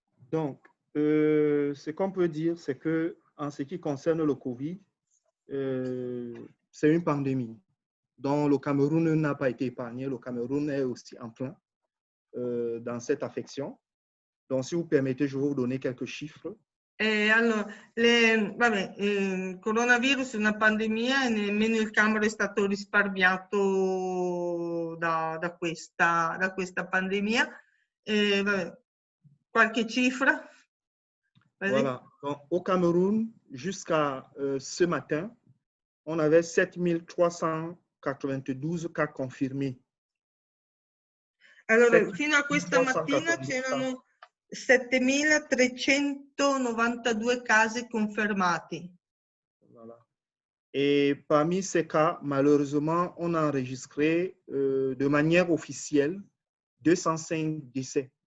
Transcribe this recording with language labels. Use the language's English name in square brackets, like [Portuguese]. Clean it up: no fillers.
[French] Donc, ce qu'on peut dire, c'est que en ce qui concerne le Covid, c'est une pandémie dont le Cameroun n'a pas été épargné. Le Cameroun est aussi en plein dans cette affection. Donc, si vous permettez, je vais vous donner quelques chiffres. [Italian] Allora, il coronavirus è una pandemia e nemmeno il Camerun è stato risparmiato da questa pandemia. Qualche cifra? [French] Voilà. Donc, au Cameroun, jusqu'à ce matin, on avait 7392 cas confirmés. [Italian] Allora, fino a questa mattina c'erano 7.392 casi confermati. [French] Voilà. Et parmi ces cas, malheureusement, on a enregistré de manière officielle 205 décès.